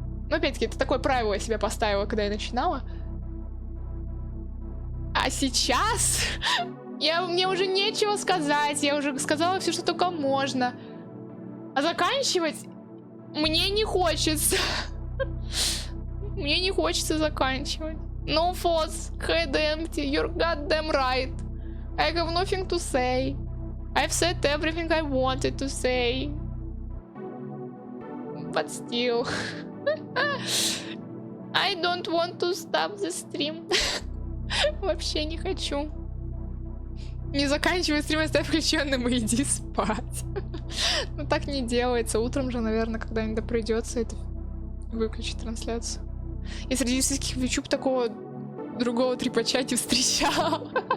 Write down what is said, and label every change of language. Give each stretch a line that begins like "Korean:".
Russian: Но опять-таки, это такое правило я себе поставила, когда я начинала. А сейчас мне уже нечего сказать, я уже сказала все, что только можно. А заканчивать Мне не хочется. Мне не хочется заканчивать.
English: No thoughts, head empty, you're goddamn right. I have nothing to say. I've said everything I wanted to say. But still. I don't want to stop the stream.
Russian: Вообще не хочу. Не заканчивай стрим, оставь включенным и иди спать. Ну так не делается. Утром же, наверное, когда-нибудь придется это выключить трансляцию. И среди всяких YouTube такого другого трепача не встречал.